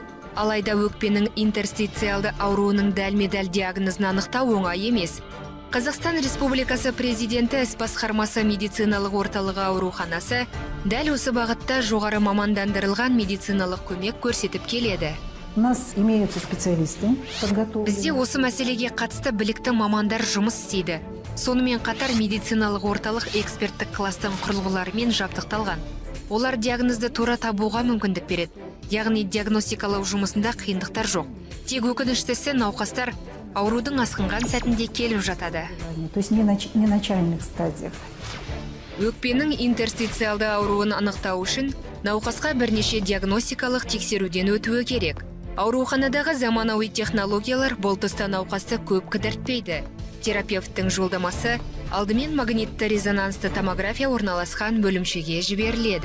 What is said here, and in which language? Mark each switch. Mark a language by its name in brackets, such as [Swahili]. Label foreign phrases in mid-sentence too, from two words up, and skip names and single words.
[Kazakh] Алайда өкпенің интерстициалды ауруының дәлме-дәл диагнозын анықтау оңай емес. Қазақстан Республикасы Президенті іс басқармасы медициналық орталығы ауруханасы дәл осы бағытта жоғары мамандандырылған медициналық көмек көрсетіп келеді. [Russian] у нас имеются специалисты, подготовленные. [Kazakh] Бізде осы мәселеге қатысты білікті мамандар жұмыс істейді. Сонымен қатар медициналық орталық эксперттік кластың құрылғыларымен жабдықталған. Олар диагнозды тура табуға мүмкіндік береді. Яғни диагностикалау жұмысында қиындықтар жоқ. Тек өкініштісі науқастар аурудың асқынған сәтінде келіп жатады. [Russian] То есть не начальных стадиях. [Kazakh] Өкпенің интерстициалды ауруын анықтау үшін науқасқа бірнеше диагностикалық тексеруден өтуі керек. Ауруханадағы заманауи технологиялар бұл тұста науқасты көп кідіртпейді. Терапевттің жолдамасы алдымен магнитті резонансты томография орналасқан бөлімшеге жіберіледі.